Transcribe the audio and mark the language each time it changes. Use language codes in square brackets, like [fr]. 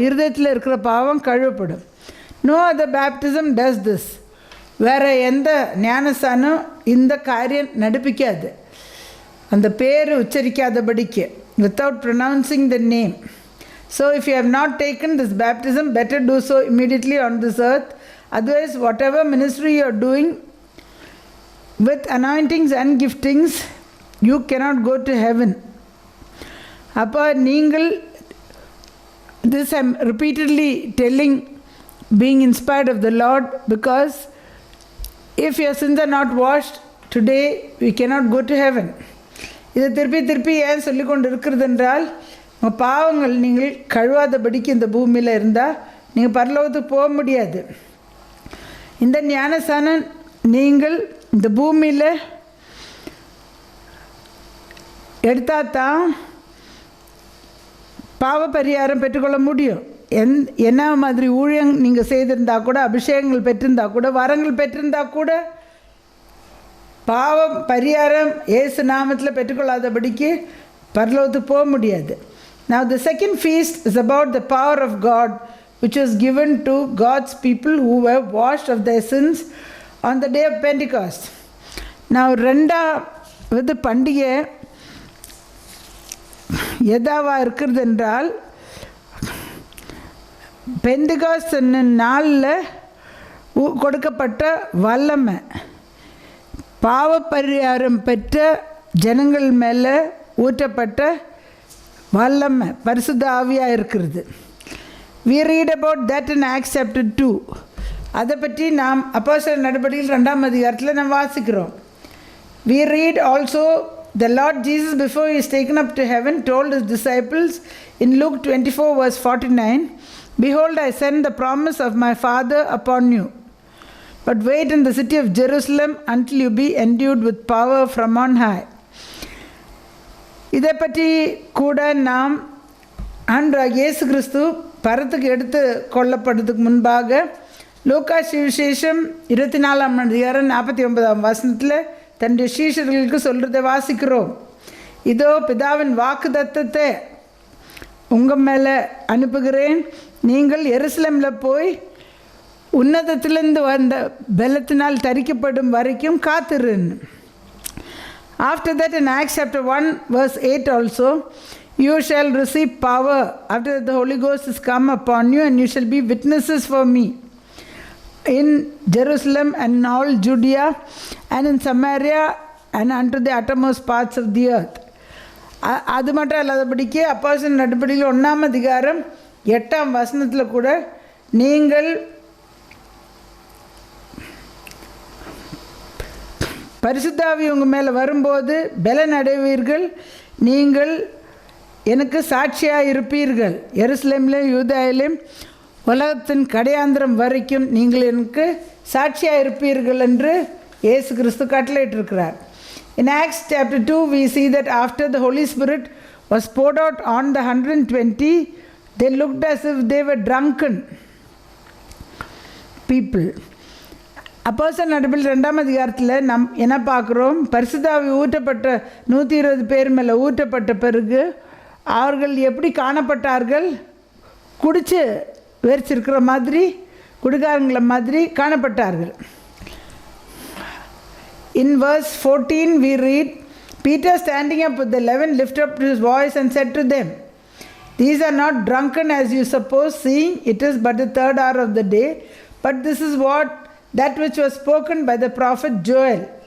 [ta] இருதயத்தில் இருக்கிற பாவம் கழுவப்படும். [en] No other baptism does this. [ta] வேறு எந்த ஞானஸ்தானம் இந்த காரியம் நடிப்பிக்காது, அந்த பேர் உச்சரிக்காதபடிக்கு, [en] Without pronouncing the name. So if you have not taken this baptism, better do so immediately on this earth. Otherwise, whatever ministry you are doing with anointings and giftings, you cannot go to heaven. [ta] அப்போ நீங்கள், [en] this I am repeatedly telling, being inspired of the Lord, because if your sins are not washed today, we cannot go to heaven. [ta] இதை திருப்பி ஏன் சொல்லிக்கொண்டு இருக்கிறது என்றால், உங்கள் பாவங்கள் நீங்கள் கழுவாதபடிக்கு இந்த பூமியில் இருந்தால் நீங்கள் பரலோகத்துக்கு போக முடியாது. இந்த ஞானஸ்நானம் நீங்கள் இந்த பூமியில் எடுத்தால் தான் பாவ பரிகாரம் பெற்றுக்கொள்ள முடியும். என்ன மாதிரி ஊழியம் நீங்கள் செய்திருந்தா கூட, அபிஷேகங்கள் பெற்றிருந்தா கூட, வரங்கள் பெற்றிருந்தா கூட, பாவம் பரிகாரம் இயேசு நாமத்தில் பெற்றுக்கொள்ளாதபடிக்கு பரலோகத்துக்கு போக முடியாது. [en] Now the second feast is about the power of God, which was given to God's people who were washed of their sins on the day of Pentecost. [ta] Now ரெண்டாவது பண்டிகை எதாவா இருக்கிறது என்றால், பெந்தெகாஸ்ட் நாளில் கொடுக்கப்பட்ட வல்லமை, பாவ பரிகாரம் பெற்ற ஜனங்கள் மேலே ஊற்றப்பட்ட வல்லமை, பரிசுத்த ஆவியாக இருக்கிறது. [en] We read about that in Acts chapter 2. [ta] அதை பற்றி நாம் அப்போஸ்தலர் நடபடிகள் 2ஆம் அதிகாரத்தில் நாம் வாசிக்கிறோம். [en] We read also the Lord Jesus, before he is taken up to heaven, told his disciples in Luke 24 verse 49, "Behold, I send the promise of my Father upon you. But wait in the city of Jerusalem until you be endued with power from on high." [ta] இதை பற்றி கூட நாம் ஆண்டவராகிய இயேசு கிறிஸ்து பரத்துக்கு எடுத்து கொள்ளப்படுறதுக்கு முன்பாக லூக்கா சுவிசேஷம் 24ஆம் அதிகாரம் 49ஆம் வசனத்தில் தன்னுடைய சீஷர்களுக்கு சொல்கிறதை வாசிக்கிறோம். இதோ பிதாவின் வாக்குத்தத்தத்தை உங்கள் மேலே அனுப்புகிறேன், நீங்கள் எருசலேமில் போய் உன்னதத்திலிருந்து வந்த பலத்தினால் தரிக்கப்படும் வரைக்கும் காத்திருன்னு. [en] After that, in Acts chapter 1 verse 8 also, "You shall receive power after that the Holy Ghost is come upon you, and you shall be witnesses for me in Jerusalem and in all Judea and in Samaria and unto the uttermost parts of the earth." [ta] அது மட்டும் இல்லாதபடிக்கு அப்போஸ்தலர் நடபடிகள் 1ஆம் அதிகாரம் 8ஆம் வசனத்தில் கூட, நீங்கள் பரிசுத்த ஆவி உங்கள் மேலே வரும்போது பலன் அடைவீர்கள், நீங்கள் எனக்கு சாட்சியாக இருப்பீர்கள், எருசலேமிலும் யூதாயிலும் உலகத்தின் கடையாந்திரம் வரைக்கும் நீங்கள் எனக்கு சாட்சியாக இருப்பீர்கள் என்று இயேசு கிறிஸ்து கட்டளையிட்டிருக்கிறார். [en] In Acts chapter 2 we see that after the Holy Spirit was poured out on the 120, they looked as if they were drunken people. [ta] அப்போஸ்தலர் நடபடிகள் 2ஆம் அதிகாரத்தில் நாம் என்ன பார்க்குறோம், பரிசுத்த ஆவி ஊற்றப்பட்ட 120 பேர் மேலே ஊற்றப்பட்ட பிறகு அவர்கள் எப்படி காணப்பட்டார்கள்? குடிச்சு வெறிச்சிருக்கிற மாதிரி, குடிகாரங்கள மாதிரி காணப்பட்டார்கள். [en] In verse 14 we read, "Peter standing up with the 11 lifted up his voice and said to them, These are not drunken as you suppose, seeing it is but the 3rd hour of the day, but this is that which was spoken by the prophet Joel.